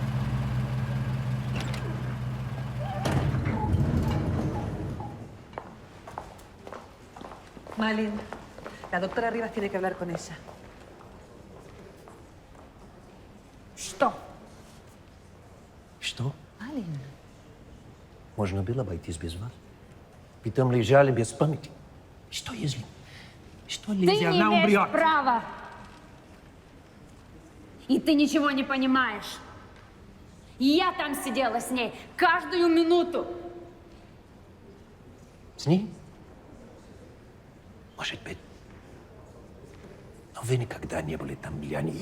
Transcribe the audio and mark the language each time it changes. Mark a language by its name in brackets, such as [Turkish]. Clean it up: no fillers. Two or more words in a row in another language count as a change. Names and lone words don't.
[Spanish] Malin, la doctora Rivas tiene que hablar con ella. [Russian] Что? Что? Malin. Можно было обойтись без вас? Потом лежали без памяти. Что если? Что Ты не если она имеешь умрет? права. И ты ничего не понимаешь. Я там сидела с ней каждую минуту. С ней? Может быть. Но вы никогда не были там для нее.